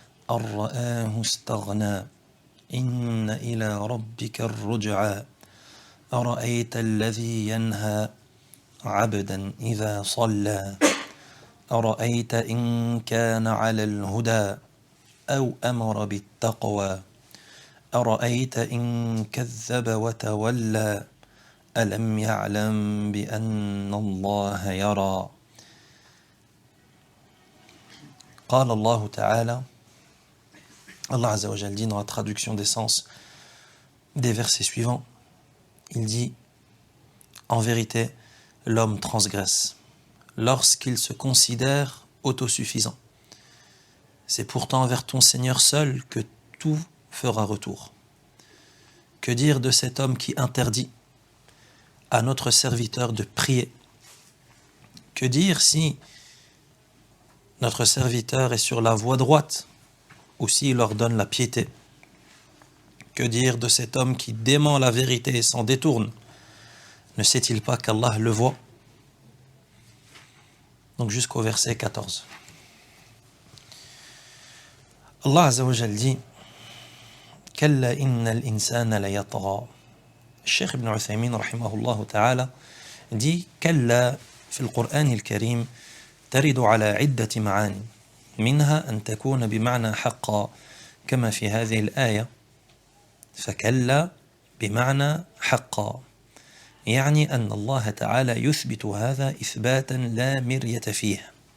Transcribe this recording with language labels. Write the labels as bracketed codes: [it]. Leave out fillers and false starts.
[ar] أن رآه استغنى إن إلى ربك الرجعى أرأيت الذي ينهى عبدا إذا صلى أرأيت إن كان على الهدى أو أمر بالتقوى أرأيت إن كذب وتولى ألم يعلم بأن الله يرى. قال الله تعالى, [fr] Allah Azza wa Jal dit dans la traduction des sens des versets suivants, il dit: en vérité, l'homme transgresse lorsqu'il se considère autosuffisant. C'est pourtant vers ton Seigneur seul que tout fera retour. Que dire de cet homme qui interdit à notre serviteur de prier? Que dire si notre serviteur est sur la voie droite ou s'il leur donne la piété? Que dire de cet homme qui dément la vérité et s'en détourne? Ne sait-il pas qu'Allah le voit? Donc jusqu'au verset 14. Allah Azza wa Jal dit: [ar] كلا إن الإنسان ليطغى. الشيخ ابن عثيمين رحمه الله تعالى [fr] dit: [ar] كلا في القرآن الكريم ترد على عدة معاني منها أن تكون بمعنى حقا كما في هذه الآية، فكلا بمعنى حقا يعني أن الله تعالى يثبت هذا إثباتا لا مرية فيه.